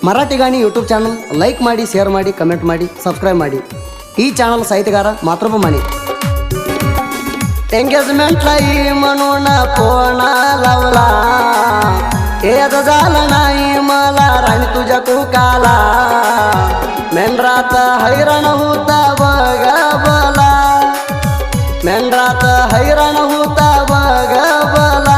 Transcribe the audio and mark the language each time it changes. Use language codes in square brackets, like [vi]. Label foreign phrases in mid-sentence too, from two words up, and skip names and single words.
[kn] ಮರಾಠಿ ಗಾಣಿ ಯೂಟ್ಯೂಬ್ ಚಾನಲ್ ಲೈಕ್ ಮಾಡಿ, ಶೇರ್ ಮಾಡಿ, ಕಮೆಂಟ್ ಮಾಡಿ, ಸಬ್ಸ್ಕ್ರೈಬ್ ಮಾಡಿ. [mr] ಈ ಚಾनल साहित्यकार मातृभूमी माने. एंगेजमेंटला म्हणून फोन लावला, येत झालं नाही मला राणी तुझ्या कुकाला. मेंढरात हैराण होता बघ बला, मेंढरात हैराण होता बघ बला.